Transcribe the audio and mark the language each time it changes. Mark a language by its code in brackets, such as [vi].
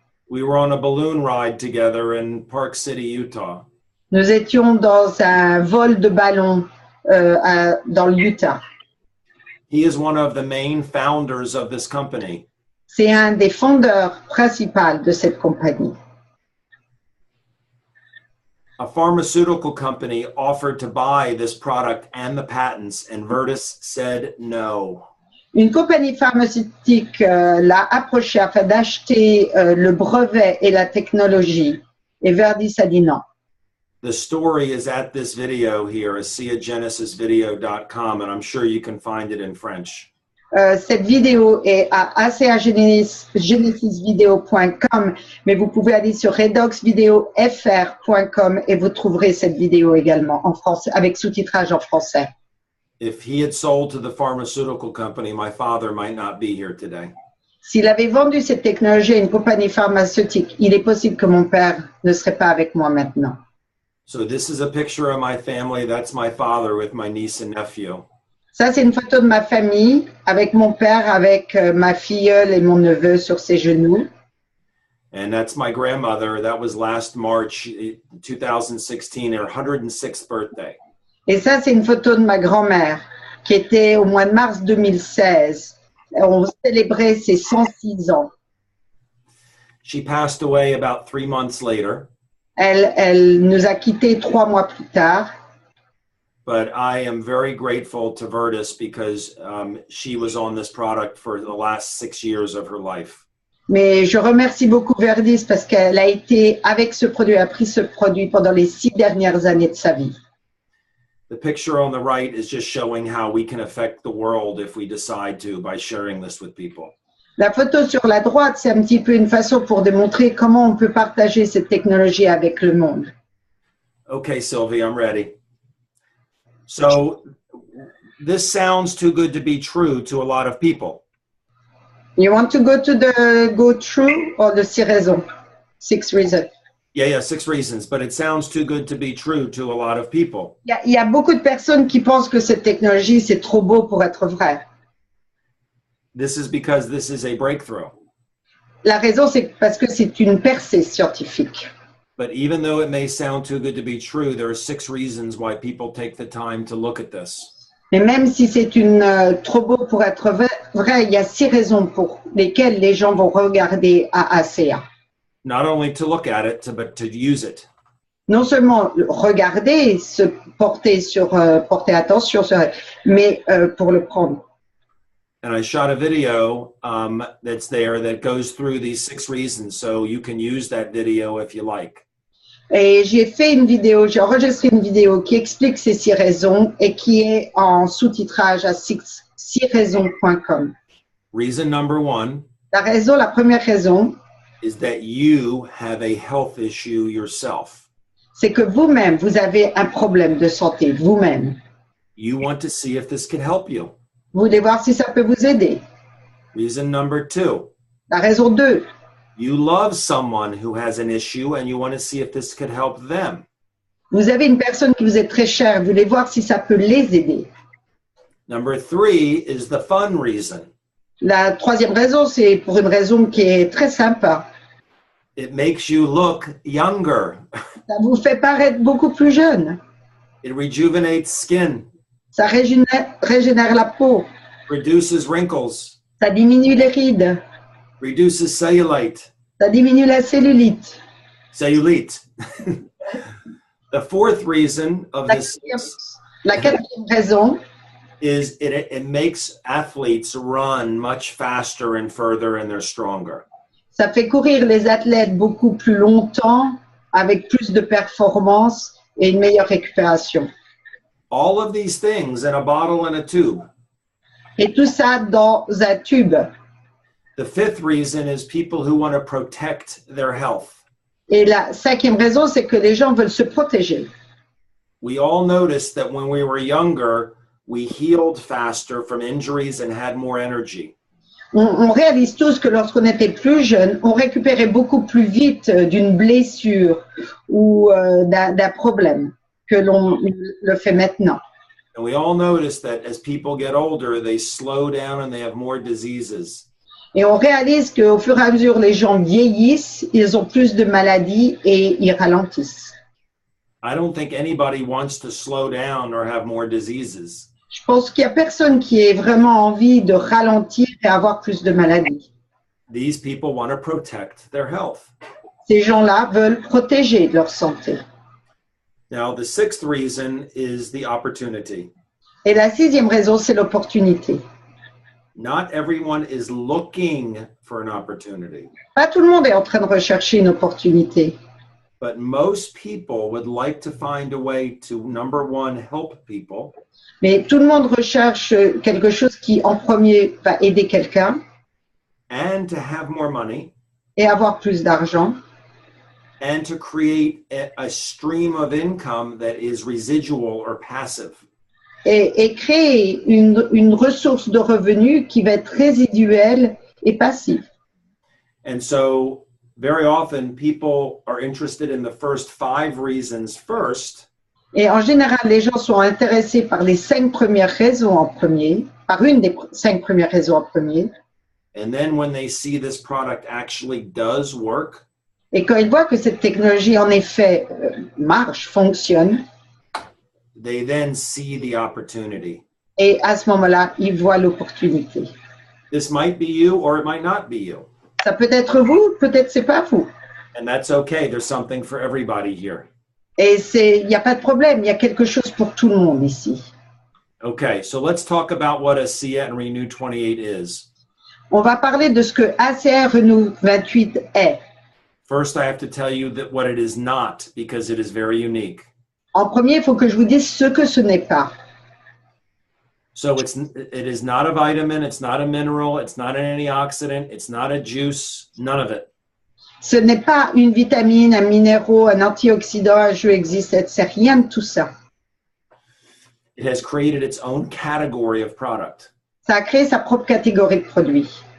[en] We were on a balloon ride together in Park City, Utah. [fr] Nous étions dans un vol de ballon dans l'Utah. [en] He is one of the main founders of this company. [fr] C'est un des fondeurs principaux de cette compagnie. [en] A pharmaceutical company offered to buy this product and the patents, and Virtus said no. [fr] Une compagnie pharmaceutique l'a approché afin d'acheter le brevet et la technologie. Et Verdis a dit non. [en] The story is at this video here, ASEAGenesisVideo.com, and I'm sure you can find it in French. [fr] Cette vidéo est à ASEAGenesisVideo.com, mais vous pouvez aller sur redoxvideofr.com et vous trouverez cette vidéo également en français, avec sous-titrage en français. [en] If he had sold to the pharmaceutical company, my father might not be here today. [fr] S'il avait vendu cette technologie à une compagnie pharmaceutique, il est possible que mon père ne serait pas avec moi maintenant. [en] So this is a picture of my family. That's my father with my niece and nephew. [fr] Ça, c'est une photo de ma famille avec mon père, avec ma filleule et mon neveu sur ses genoux. [en] And that's my grandmother. That was last March 2016, her 106th birthday. [fr] Et ça, c'est une photo de ma grand-mère qui était au mois de mars 2016. On célébrait ses 106 ans. [en] She passed away about 3 months later. [fr] Elle nous a quittés 3 mois plus tard. [en] But I am very grateful to Virtus because she was on this product for the last 6 years of her life. [fr] Mais je remercie beaucoup Verdis parce qu'elle a été avec ce produit, a pris ce produit pendant les 6 dernières années de sa vie. [en] The picture on the right is just showing how we can affect the world if we decide to by sharing this with people. [fr] La photo sur la droite, c'est un petit peu une façon pour démontrer comment on peut partager cette technologie avec le monde. [en] Okay, Sylvie, I'm ready. So this sounds too good to be true to a lot of people. You want to go to the go through or the 6 raisons? 6 reasons. Yeah, 6 reasons, but it sounds too good to be true to a lot of people. [fr] Il y a beaucoup de personnes qui pensent que cette technologie, c'est trop beau pour être vrai. [en] This is because this is a breakthrough. [fr] La raison, c'est parce que c'est une percée scientifique. [en] But even though it may sound too good to be true, there are 6 reasons why people take the time to look at this. [fr] Mais même si c'est trop beau pour être vrai, il y a 6 raisons pour lesquelles les gens vont regarder à ASEA. [en] Not only to look at it, but to use it. [fr] Non seulement regarder, porter attention, mais pour le prendre. [en] And I shot a video that's there that goes through these 6 reasons, so you can use that video if you like. [fr] Et j'ai enregistré une vidéo qui explique ces 6 raisons et qui est en sous-titrage à 6raisons.com. [en] Reason number 1 [fr] La première raison, [en] is that you have a health issue yourself. [fr] C'est que vous-même, vous avez un problème de santé, vous-même. [en] You want to see if this can help you. [fr] Vous voulez voir si ça peut vous aider. [en] Reason number 2. [fr] La raison 2. [en] You love someone who has an issue and you want to see if this could help them. [fr] Vous avez une personne qui vous est très chère, vous voulez voir si ça peut les aider. [en] Number 3 is the fun reason. [fr] La troisième raison, c'est pour une raison qui est très sympa. [en] It makes you look younger. [fr] Ça vous fait paraître beaucoup plus jeune. [en] It rejuvenates skin. [fr] Ça régénère la peau. [en] Reduces wrinkles. [fr] Ça diminue les rides. [en] Reduces cellulite. [fr] Ça diminue la cellulite. [en] Cellulite. The 4th reason of this [fr] La 4e raison [en] is it makes athletes run much faster and further and they're stronger. [fr] Ça fait courir les athlètes beaucoup plus longtemps, avec plus de performance et une meilleure récupération. [en] All of these things in a bottle and a tube. [fr] Et tout ça dans un tube. [en] The 5th reason is people who want to protect their health. [fr] Et la 5e raison, c'est que les gens veulent se protéger. [en] We all noticed that when we were younger, we healed faster from injuries and had more energy. [fr] On réalise tous que lorsqu'on était plus jeune, on récupérait beaucoup plus vite d'une blessure ou d'un problème que l'on le fait maintenant. [en] And we all notice that as people get older, they slow down and they have more diseases. [fr] Et on réalise qu'au fur et à mesure les gens vieillissent, ils ont plus de maladies et ils ralentissent. [en] I don't think anybody wants to slow down or have more diseases. [fr] Je pense qu'il n'y a personne qui ait vraiment envie de ralentir et avoir plus de maladies. [en] These people want to protect their health. [fr] Ces gens-là veulent protéger leur santé. [en] Now, the sixth reason is the opportunity. [fr] Et la sixième raison, c'est l'opportunité. [en] Not everyone is looking for an opportunity, [fr] Pas tout le monde est en train de rechercher une opportunité, [en] but most people would like to find a way to, number one, help people, [fr] mais tout le monde recherche quelque chose qui, en premier, va aider quelqu'un [en] and to have more money, [fr] et avoir plus d'argent, [en] and to create a stream of income that is residual or passive. [fr] et créer une ressource de revenus qui va être résiduelle et passive. [en] And so very often people are interested in the first 5 reasons first, [fr] Et en général, les gens sont intéressés par les 5 premières raisons en premier, par une des 5 premières raisons en premier. [en] and then when they see this product actually does work, [fr] Et quand ils voient que cette technologie, en effet, marche, fonctionne, [en] they then see the opportunity. [fr] et à ce moment-là, ils voient l'opportunité. [en] This might be you or it might not be you. [fr] Ça peut être vous, peut-être c'est pas vous. [en] And that's okay. There's something for everybody here. [fr] Et il n'y a pas de problème, il y a quelque chose pour tout le monde ici. [en] Okay, so let's talk about what ASEA and Renew 28 is. [fr] On va parler de ce que ASEA Renew 28 est. [en] First, I have to tell you that what it is not, because it is very unique. [fr] En premier, il faut que je vous dise ce que ce n'est pas. [en] So it is not a vitamin, it's not a mineral, it's not an antioxidant, it's not a juice, none of it. [fr] Ce n'est pas une vitamine, un minéraux, un antioxydant, un jus existe, c'est rien de tout ça. [en] It has created its own category of product. [fr] Ça a créé sa propre catégorie de produits.